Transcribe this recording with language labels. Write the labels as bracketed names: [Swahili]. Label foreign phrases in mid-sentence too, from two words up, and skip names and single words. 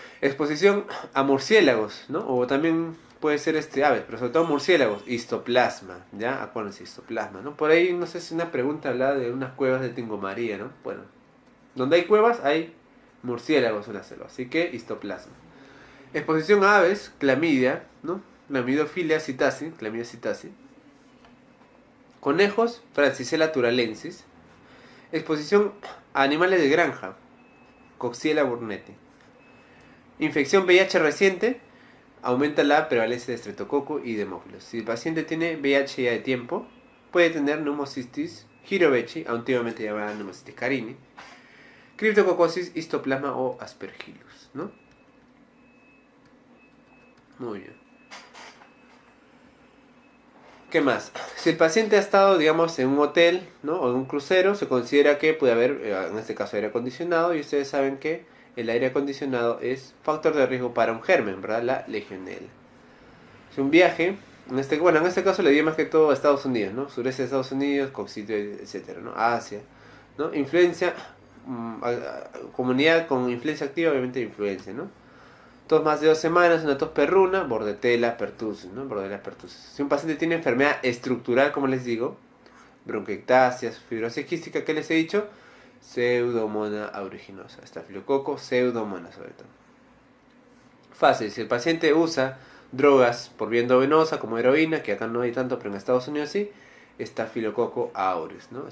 [Spanish] Exposición a murciélagos, ¿no? O también puede ser aves, pero sobre todo murciélagos, histoplasma, ¿ya? Acuérdense, histoplasma, ¿no? Por ahí, no sé si una pregunta hablaba de unas cuevas de Tingomaría, ¿no? Bueno, donde hay cuevas hay murciélagos en la selva, así que histoplasma. Exposición a aves, clamidia, ¿no? Clamidofilia citasi, clamidia citasi. Conejos, Francisella turalensis. Exposición a animales de granja, Coxiella burnetii. Infección VIH reciente, aumenta la prevalencia de estreptococo y demófilos. Si el paciente tiene VIH ya de tiempo, puede tener pneumocystis jirovecii, antiguamente llamada pneumocystis carini, criptococosis, histoplasma o aspergillus, ¿no? Muy bien. ¿Qué más? Si el paciente ha estado, digamos, en un hotel, ¿no? O en un crucero, se considera que puede haber, en este caso, aire acondicionado, y ustedes saben que el aire acondicionado es factor de riesgo para un germen, ¿verdad? La legionela. Si un viaje, en este caso le di más que todo a Estados Unidos, ¿no? Sureste de Estados Unidos, coxito, etcétera, ¿no? Asia, ¿no? Influencia, comunidad con influencia activa, obviamente influencia, ¿no? Tos más de 2 semanas, una tos perruna, Bordetella pertussis, ¿no? Bordetella pertussis. Si un paciente tiene enfermedad estructural, como les digo, bronquiectasias, fibrosis quística, ¿qué les he dicho? Pseudomonas aeruginosa, estafilococo, pseudomonas sobre todo. Fácil, si el paciente usa drogas por vía endovenosa como heroína, que acá no hay tanto, pero en Estados Unidos sí, estafilococo aureus, ¿no?